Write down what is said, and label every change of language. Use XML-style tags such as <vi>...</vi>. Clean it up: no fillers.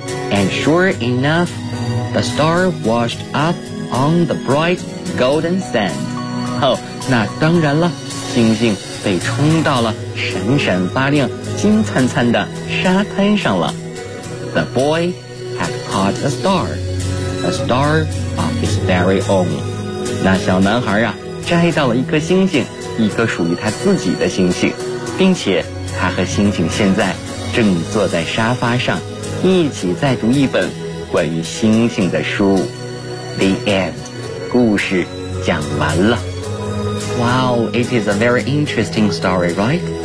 <en>And sure enough, the star washed up on the bright golden sand.</en> <zh>哦，那当然了，星星被冲到了闪闪发亮、金灿灿的沙滩上了。</zh> <en>The boy had caught a star of his very own.</en> <zh>那小男孩啊，摘到了一颗星星，一颗属于他自己的星星，并且他和星星现在正坐在沙发上，一起在读一本关于星星的书。</zh> <en>The end. 故事讲完了。 Wow, it is a very interesting story, right?</en>